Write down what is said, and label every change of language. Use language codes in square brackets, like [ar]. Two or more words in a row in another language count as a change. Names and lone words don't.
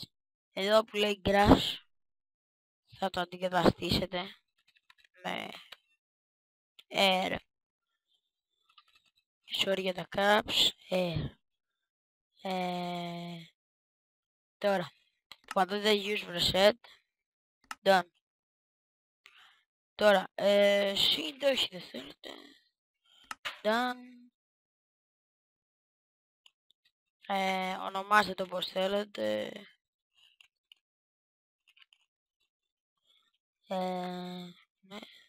[el] Εδώ που λέει grass θα το αντικαταστήσετε με air. Sorry για τα caps. Τώρα πατάτε [en] use preset. Done. [el] Τώρα όχι δεν θέλετε. Done. Ονομάστε το πως θέλετε. Ναι.